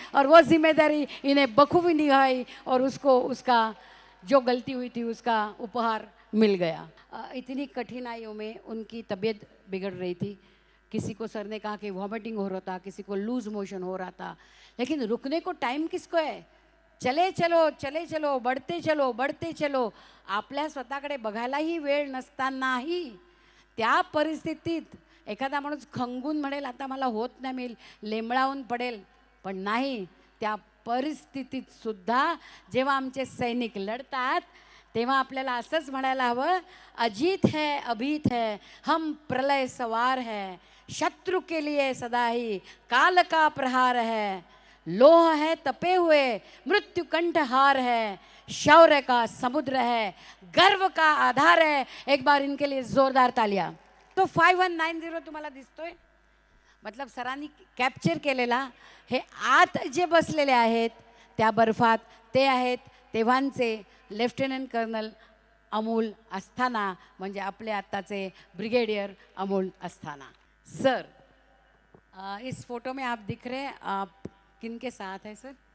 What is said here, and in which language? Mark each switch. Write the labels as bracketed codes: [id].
[hi] और वो जिम्मेदारी इन्हें बखूबी निभाई और उसको उसका जो गलती हुई थी उसका उपहार मिल गया। इतनी कठिनाइयों में उनकी तबीयत बिगड़ रही थी। किसी को सर ने कहा कि वॉमिटिंग हो रहा था, किसी को लूज मोशन हो रहा था, लेकिन रुकने को टाइम किसको है? चले चलो, चले चलो, बढ़ते चलो, बढ़ते चलो। [mr] आपल्या स्वतःकडे बघायलाही वेळ नसतानाही त्या परिस्थितीत एखादा माणूस खंगून म्हणेल आता मला होत नाही, मी लेंबळावून पडेल, पण नाही, त्या परिस्थितीत सुद्धा जेव्हा आमचे सैनिक लढतात तेव्हा आपल्याला असंच म्हणायला हवं, [hi] अजीत है अभीत है, हम प्रलय सवार है, शत्रु के लिए सदा ही काल का प्रहार है, लोह है तपे हुए, मृत्यु कंठ हार है, शौर्य का समुद्र है, गर्व का आधार है। एक बार इनके लिए जोरदार तालियां। [mr] तो 5190 तुम्हाला दिसतोय, मतलब सरांनी कॅप्चर केलेला हे आत जे बसलेले आहेत त्या बर्फात, ते आहेत तेव्हांचे लेफ्टनंट कर्नल अमोल अस्थाना, म्हणजे आपले आत्ताचे ब्रिगेडियर अमोल अस्थाना। [hi] सर, इस फोटो में आप दिख रहे हैं, आप किन के साथ है सर?